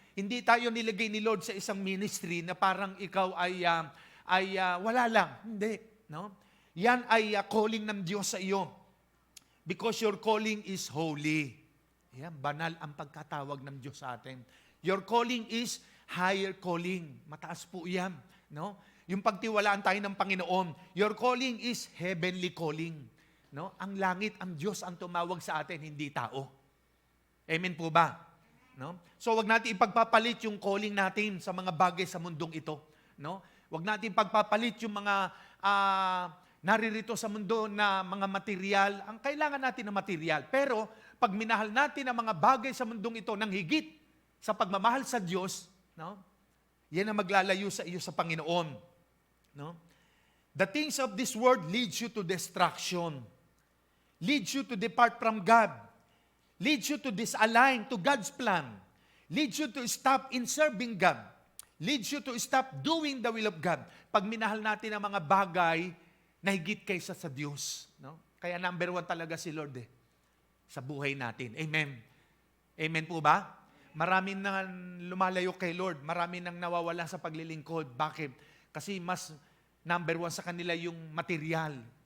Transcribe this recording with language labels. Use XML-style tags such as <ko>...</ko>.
<tl>Hindi tayo nilagay ni Lord sa isang ministry na parang ikaw ay wala lang. Hindi, no? Yan ay calling ng Diyos sa iyo.</tl> <en>Because your calling is holy.</en> <tl>Yan, banal ang pagkatawag ng Diyos sa atin.</tl> <en>Your calling is higher calling.</en> <tl>Mataas po yan, no? Yung pagtiwalaan tayo ng Panginoon,</tl> <en>your calling is heavenly calling.</en> <tl>No? Ang langit, ang Diyos ang tumawag sa atin, hindi tao. Amen po ba? No? So wag natin ipagpapalit yung calling natin sa mga bagay sa mundong ito. No? Wag natin ipagpapalit yung mga naririto sa mundo na mga material. Ang kailangan natin na material. Pero pag minahal natin ang mga bagay sa mundong ito ng higit sa pagmamahal sa Diyos, no? Yan ang maglalayo sa iyo sa Panginoon. No?</tl> <en>The things of this world leads you to destruction. Leads you to depart from God. Leads you to disalign to God's plan. Leads you to stop in serving God. Leads you to stop doing the will of God.</en> <tl>Pag minahal natin ang mga bagay na higit kaysa sa Diyos. No? Kaya number 1 talaga si Lord sa buhay natin. Amen. Amen po ba? Marami nang lumalayo kay Lord. Marami nang nawawala sa paglilingkod. Bakit? Kasi mas number 1 sa kanila yung material.</tl>